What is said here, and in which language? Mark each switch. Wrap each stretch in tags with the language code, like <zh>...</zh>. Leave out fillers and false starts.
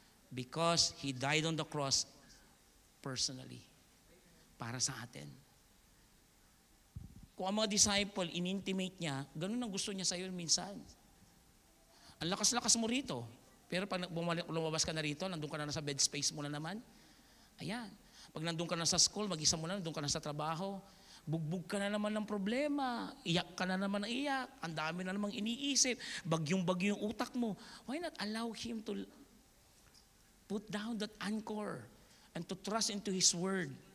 <en>Because He died on the cross personally.</en> <tl>Para sa atin. Kung ang mga disciple, in-intimate niya, ganun ang gusto niya sa iyo minsan. Ang lakas-lakas mo rito. Pero pag lumabas ka na rito, nandun ka na sa bed space mo na naman. Ayan. Pag nandun ka na sa school, mag-isa mo na, nandun ka na sa trabaho, bugbog ka na naman ng problema, iyak ka na naman ng iyak, ang dami na namang iniisip, bagyong-bagyo yung utak mo.</tl> <en>Why not allow Him to put down that anchor and to trust into His Word?</en>